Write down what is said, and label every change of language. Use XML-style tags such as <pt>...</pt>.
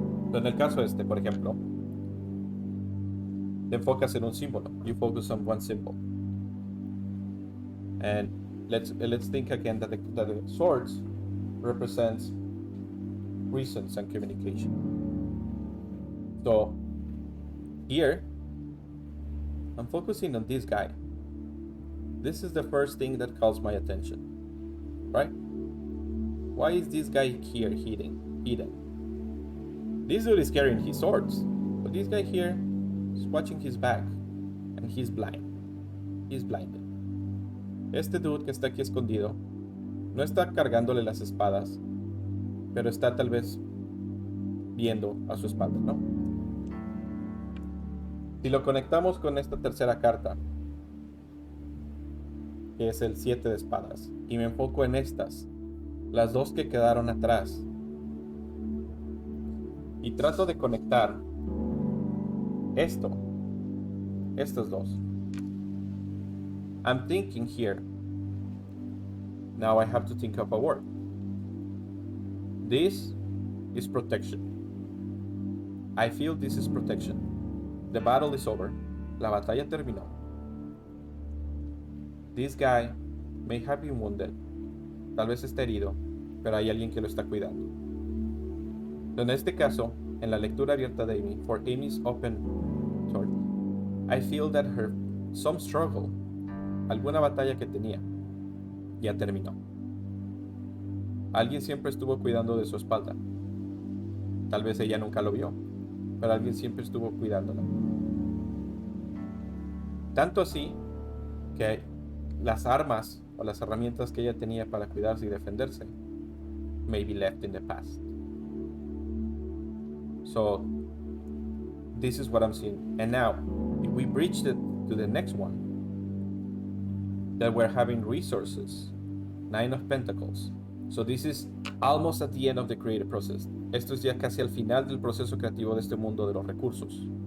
<es>So en el caso este, por ejemplo, te enfocas en un símbolo.</es> <en>You focus on one symbol, and let's think again that the swords represents reasons and communication. So here, I'm focusing on this guy. This is the first thing that calls my attention, right? Why is this guy here hidden? This dude is carrying his swords, but this guy here is watching his back, and he's blind. He's blinded.</en> <es>Este dude que está aquí escondido no está cargándole las espadas, pero está tal vez viendo a su espalda, ¿no? Si lo conectamos con esta tercera carta, que es el 7 de espadas, y me enfoco en estas, las dos que quedaron atrás, y trato de conectar estos dos.</es> <en>I'm thinking here. Now I have to think of a word. This is protection. I feel this is protection. The battle is over.</en> <es>La batalla terminó.</es> <en>This guy may have been wounded.</en> <es>Tal vez está herido, pero hay alguien que lo está cuidando. En este caso, en la lectura abierta de Amy,</es> <en>for Amy's open sword, I feel that some struggle,</en> <es>alguna batalla que tenía, ya terminó. Alguien siempre estuvo cuidando de su espalda. Tal vez ella nunca lo vio, pero alguien siempre estuvo cuidándola. Tanto así que las armas o las herramientas que ella tenía para cuidarse y defenderse</es> <en>may be left in the past. So this is what I'm seeing. And now, if we bridge it to the next one, that we're having resources, 9 of Pentacles. So this is almost at the end of the creative process.</en> <es>Esto es ya casi al final del proceso creativo de este mundo de los recursos.</es>